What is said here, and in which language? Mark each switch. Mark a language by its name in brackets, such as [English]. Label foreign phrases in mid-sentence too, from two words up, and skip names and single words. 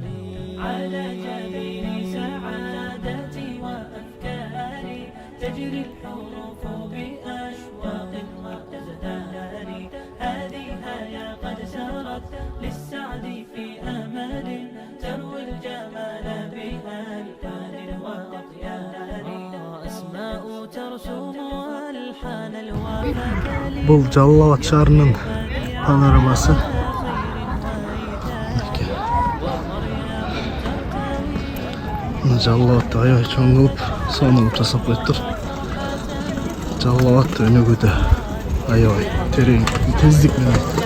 [Arabic] على جبين سعادتي وأفكاري تجري الحروف بأشواق وأزهار. هذه هيا قد سرت للسعد في أمل تروي الجمال بألفان وأطيار. أسماء ترسم ألحان الوفاء. [Kyrgyz] Бұл Жалал-Абад шаарынын панорамасы. Жалал-Абадты аябай чоң кылып, сонун жасап коюптур. Жалал-Абад өнүгүүдө аябай терең тездик менен.